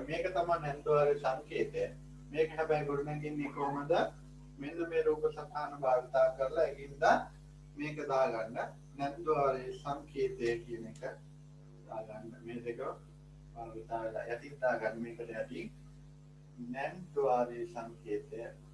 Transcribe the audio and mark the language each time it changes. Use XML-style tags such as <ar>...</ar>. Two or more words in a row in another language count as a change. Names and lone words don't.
<si>මේක තමයි NAND ద్వාරයේ සංකේතය. මේක හැබැයි ගොඩනගන්නේ කොහොමද? මෙන්න මේ රූප සටහන භාවිතා කරලා ඒකින්ද මේක දාගන්න. NAND ద్వාරයේ සංකේතය කියන එක දාගන්න. මේ දෙක භාවිතා වෙලා යටින් දාගන්න මේකට යටින් NAND ద్వාරයේ සංකේතය.</si>